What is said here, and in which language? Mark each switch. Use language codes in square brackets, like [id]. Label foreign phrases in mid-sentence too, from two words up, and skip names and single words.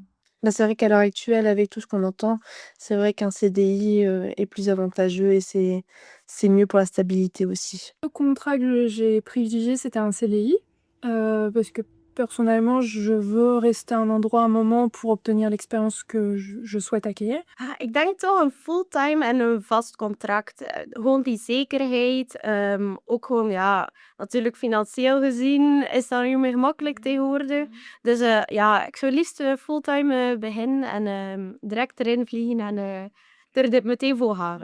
[fr] Bah, c'est vrai qu'à l'heure actuelle, avec tout ce qu'on entend, c'est vrai qu'un CDI, est plus avantageux et c'est mieux pour la stabilité aussi. Le contrat que j'ai privilégié, c'était un CDI, parce que personnellement, je veux rester à un endroit un moment pour obtenir l'expérience que je souhaite acquérir. [nl] Ik denk toch een fulltime en een vast contract. Gewoon die zekerheid. Ook gewoon, ja, natuurlijk financieel gezien is dat niet meer gemakkelijk tegenwoordig. Dus ja, ik zou liefst fulltime beginnen en direct erin vliegen en er meteen voor gaan.